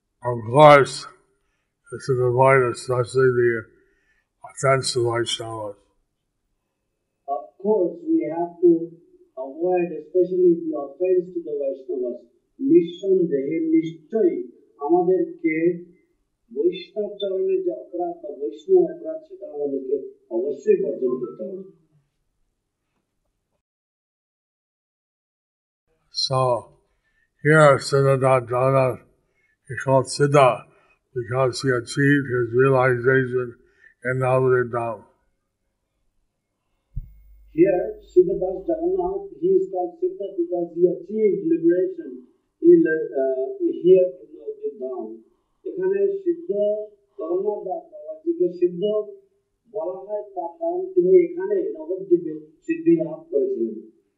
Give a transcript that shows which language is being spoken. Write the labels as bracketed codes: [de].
[en] Of course, this is avoid especially the offensive Vaishnavas. Of course, we have to avoid especially the offense to the Vaishnavas. [bn] নিঃসন্দেহে নিশ্চয়ই আমাদেরকে বৈষ্ণব চরণের যে অপরাধ বা বৈষ্ণব অপরাধ সেটা আমাদেরকে অবশ্যই বর্জন করতে হবে। [en] So here Siddha Jagannath is called Siddha because he achieved his realization in Navadvip Dham. Here, Siddha Das Jagannath, he is called Siddha because he achieved liberation here in Navadvip Dham. [bn] এখানে সিদ্ধ জগন্নাথ দাস বাবাজিকে সিদ্ধ বলা হয় তার কারণ তিনি এখানে নবদ্বীপে সিদ্ধি লাভ করেছিলেন।